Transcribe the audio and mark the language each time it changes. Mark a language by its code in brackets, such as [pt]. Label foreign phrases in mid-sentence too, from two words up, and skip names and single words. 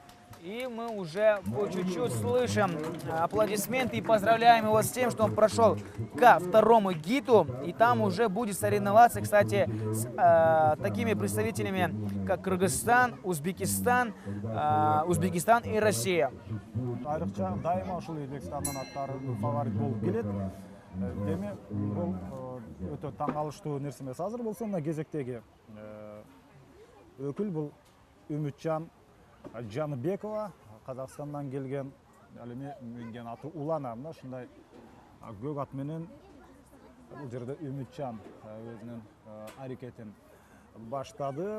[ru] И мы уже по чуть-чуть слышим аплодисменты и поздравляем его с тем, что он прошел ко второму гиту. И там уже будет соревноваться, кстати, с такими представителями, как Кыргызстан, Узбекистан и Россия. [ky] Айрыкча дайыма ушул Өзбекстандын аттары фаворит болуп келет. Деме бул өтө таң калыштуу нерсе эмес. Азыр болсо мына кезектеги өкүл бул Үмүтжан Жаныбекова, Казакстандан келген, ал эми минген аты Улана, мына ушундай көк ат менен бул жерде Үмүтжан өзүнүн аракетин баштады.